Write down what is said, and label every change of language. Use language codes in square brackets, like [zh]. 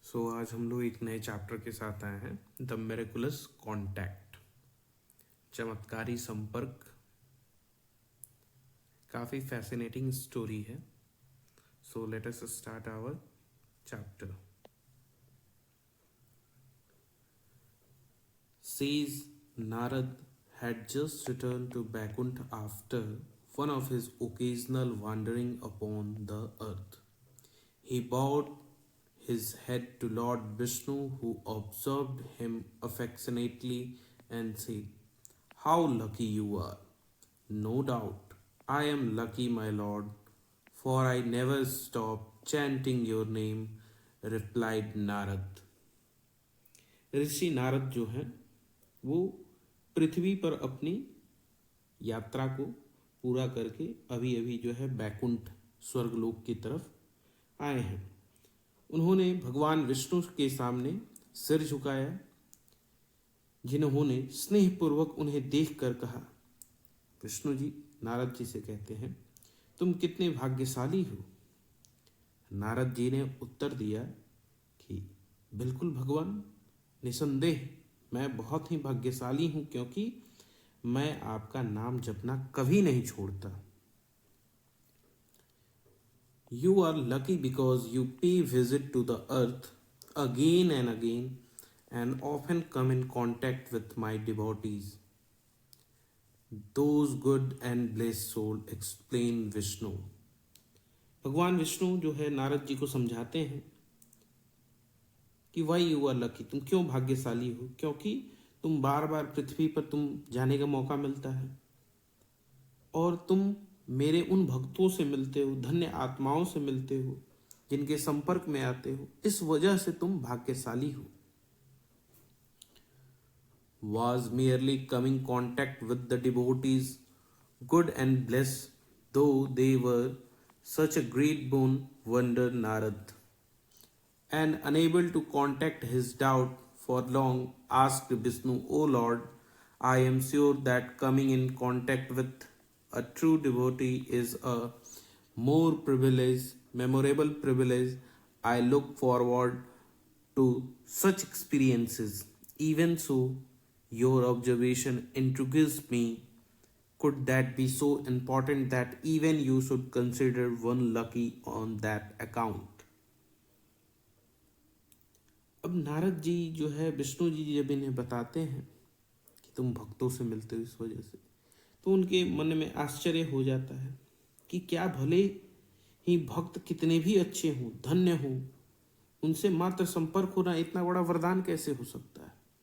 [hi] आज हम लोग एक नए चैप्टर के साथ आए हैं, [en] the miraculous contact, [hi] चमत्कारी संपर्क। काफ़ी फैसिनेटिंग स्टोरी है। [en] So let us start our chapter. Says Narad had just returned to Vaikuntha after one of his occasional wandering upon the earth. He bowed his head to Lord Vishnu, who observed him affectionately and said, "How lucky you are! No doubt I am lucky, my lord, for I never stop chanting your name," replied Narad. [hi] ऋषि नारद जो हैं वो पृथ्वी पर अपनी यात्रा को पूरा करके अभी अभी जो है बैकुंठ स्वर्गलोक की तरफ आए हैं। उन्होंने भगवान विष्णु के सामने सिर झुकाया, जिन्होंने स्नेहपूर्वक उन्हें देखकर कहा, विष्णु जी नारद जी से कहते हैं, तुम कितने भाग्यशाली हो। नारद जी ने उत्तर दिया कि बिल्कुल भगवान, निसंदेह मैं बहुत ही भाग्यशाली हूं, क्योंकि मैं आपका नाम जपना कभी नहीं छोड़ता। [en] You are lucky because you pay visit to the earth again and often come in contact with my devotees. Those good and blessed soul, explain Vishnu. [hi] भगवान विष्णु जो है नारद जी को समझाते हैं कि [en] why you are lucky, [hi] तुम क्यों भाग्यशाली हो, क्योंकि तुम बार बार पृथ्वी पर तुम जाने का मौका मिलता है और तुम मेरे उन भक्तों से मिलते हो, धन्य आत्माओं से मिलते हो, जिनके संपर्क में आते हो, इस वजह से तुम भाग्यशाली हो। [en] Was merely coming contact with the devotees good and blessed, though they were such a great boon, wondered Narad, and unable to contact his doubt for long, asked Vishnu, O Lord, I am sure that coming in contact with a true devotee is a more privileged, memorable privilege. I look forward to such experiences. Even so, your observation intrigues me. Could that be so important that even you should consider one lucky on that account? [hi] अब नारद जी जो है विष्णु जी जब इन्हें बताते हैं कि तुम भक्तों से मिलते हो इस वजह से, तो उनके मन में आश्चर्य हो जाता है कि क्या भले ही भक्त कितने भी अच्छे हों, धन्य हों, उनसे मात्र संपर्क होना इतना बड़ा वरदान कैसे हो सकता है।